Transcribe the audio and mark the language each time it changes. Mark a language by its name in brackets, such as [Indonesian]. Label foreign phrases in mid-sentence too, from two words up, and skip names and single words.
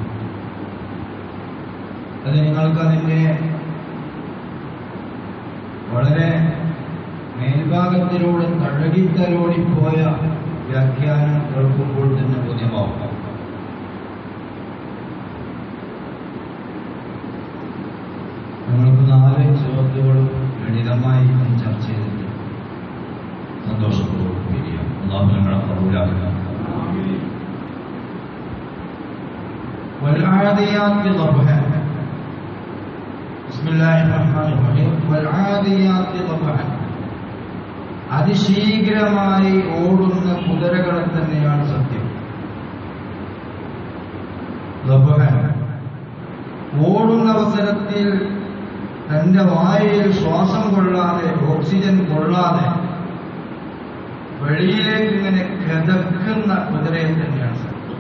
[Malayalam] അത് നിങ്ങൾക്കതിൻ്റെ വളരെ മേൽഭാഗത്തിലൂടെ തഴകിത്തലോടിപ്പോയ വ്യാഖ്യാനം കേൾക്കുമ്പോൾ തന്നെ ബോധ്യമാവും. നമ്മൾക്ക് 4 സുഹൃത്തുക്കളും ലളിതമായി ചർച്ച ചെയ്തിട്ട് സന്തോഷത്തോട് പിരിയാം. അല്ലാഹു നമ്മളെ കബൂലാക്കുക. [Arabic] والعاديات ضبحا بسم الله الرحمن الرحيم والعاديات ضبحا [Malayalam] അതിശീഘ്രമായി ഓടുന്ന കുതിരകളെ തന്നെയാണ് സത്യം. ഓടുന്ന അവസരത്തിൽ തന്റെ വായയിൽ ശ്വാസം കൊള്ളാതെ ഓക്സിജൻ കൊള്ളാതെ വെളിയിലേക്ക് ഇങ്ങനെ കിതക്കുന്ന കുതിരയെ തന്നെയാണ് സത്യം.